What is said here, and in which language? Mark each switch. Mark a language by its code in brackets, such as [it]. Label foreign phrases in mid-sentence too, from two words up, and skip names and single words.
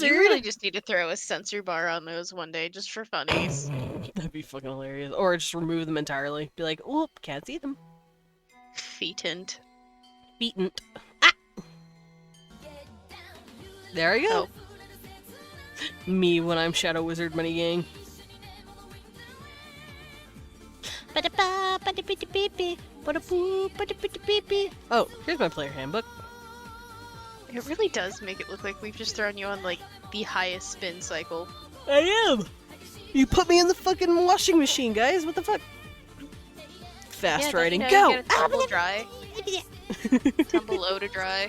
[en] You really just need to throw a sensor bar on those one day, just for funnies. That'd be fucking hilarious. Or just remove them entirely. Be like, oop, can't see them. Feetant. Beaten. Ah! There I go. Oh. Me when I'm Shadow Wizard Money Gang. Ba-da-ba, ba-da-bee-da-bee-bee, ba-da-boo, ba-da-bee-da-bee-bee. Oh, here's my player handbook. It really does make it look like we've just thrown you on, like, the highest spin cycle. I am! You put me in the fucking washing machine, guys. What the fuck? Fast riding, You go! gotta tumble dry. Tumble low to dry.